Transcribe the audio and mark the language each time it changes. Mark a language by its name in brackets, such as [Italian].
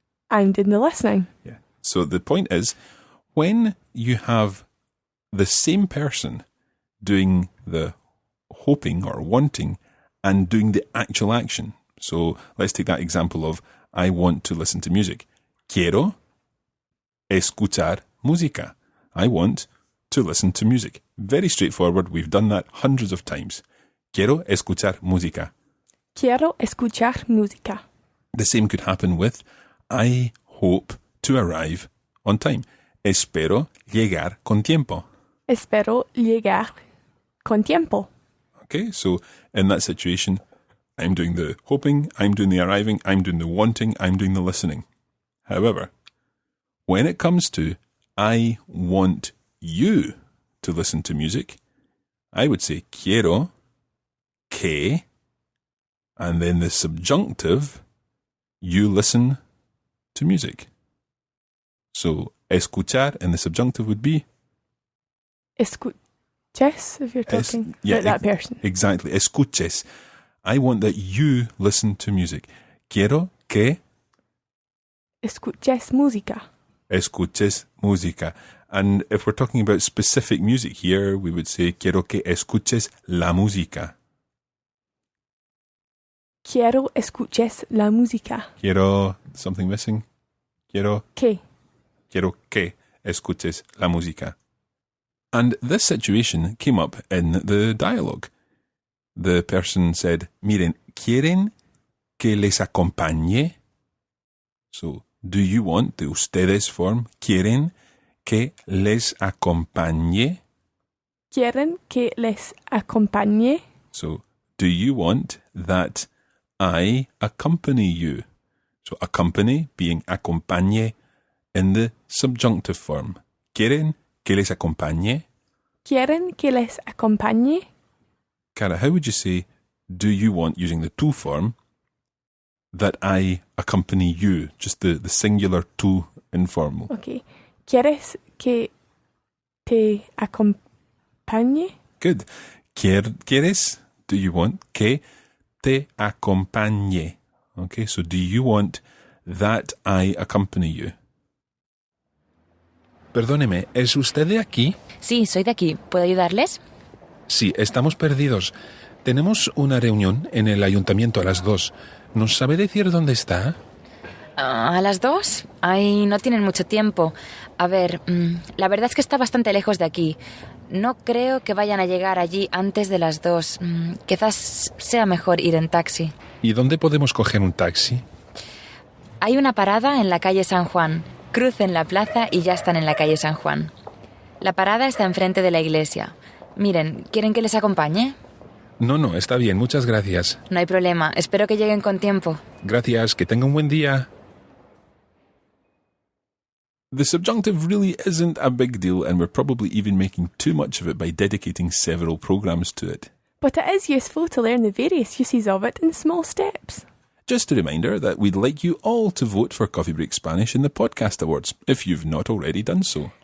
[English] I'm doing the listening. Yeah. So the point is, when you have the same person doing the hoping or wanting and doing the actual action. So let's take that example of, I want to listen to music. [Spanish] Quiero escuchar música. [English] I want to listen to music. Very straightforward. We've done that hundreds of times. [Spanish] Quiero escuchar música. Quiero escuchar música. [English] The same could happen with I hope to arrive on time. [Spanish] Espero llegar con tiempo. Espero llegar con tiempo. [English] Okay, so in that situation, I'm doing the hoping, I'm doing the arriving, I'm doing the wanting, I'm doing the listening. However, when it comes to I want you to listen to music, I would say [Spanish] quiero que, [English] and then the subjunctive, you listen to music. So, escuchar and the subjunctive would be? Escuches, if you're talking about that person. Exactly, escuches. I want that you listen to music. [Spanish] Quiero que escuches música. Escuches música. [English] And if we're talking about specific music here, we would say [Spanish] quiero que escuches la música. Quiero escuches la música. [English] Quiero something missing. [Spanish] Quiero que escuches la música. [English] And this situation came up in the dialogue. The person said, [Spanish] miren, ¿quieren que les acompañe? [English] So, do you want the ustedes form? [Spanish] ¿Quieren que les acompañe? ¿Quieren que les acompañe? [English] So, do you want that I accompany you? So, accompany being acompañe in the subjunctive form. [Spanish] ¿Quieren que les acompañe? ¿Quieren que les acompañe? [English] Cara, how would you say, do you want, using the tú form, that I accompany you? Just the singular tú informal. Okay. [Spanish] ¿Quieres que te acompañe? [English] Good. ¿Quieres? Do you want [Spanish] que te acompañe? [English] Okay, so do you want that I accompany you? [Spanish] Perdóneme, ¿es usted de aquí? Sí, soy de aquí. ¿Puedo ayudarles? Sí, estamos perdidos. Tenemos una reunión en el ayuntamiento a las 2. ¿Nos sabe decir dónde está? ¿A las 2? Ay, no tienen mucho tiempo. A ver, la verdad es que está bastante lejos de aquí. No creo que vayan a llegar allí antes de las 2. Quizás sea mejor ir en taxi. ¿Y dónde podemos coger un taxi? Hay una parada en la calle San Juan. Crucen la plaza y ya están en la calle San Juan. La parada está enfrente de la iglesia. Miren, ¿quieren que les acompañe? No, está bien, muchas gracias. No hay problema, espero que lleguen con tiempo. Gracias, que tenga un buen día. [English] The subjunctive really isn't a big deal, and we're probably even making too much of it by dedicating several programs to it. But it is useful to learn the various uses of it in small steps. Just a reminder that we'd like you all to vote for Coffee Break Spanish in the Podcast Awards, if you've not already done so.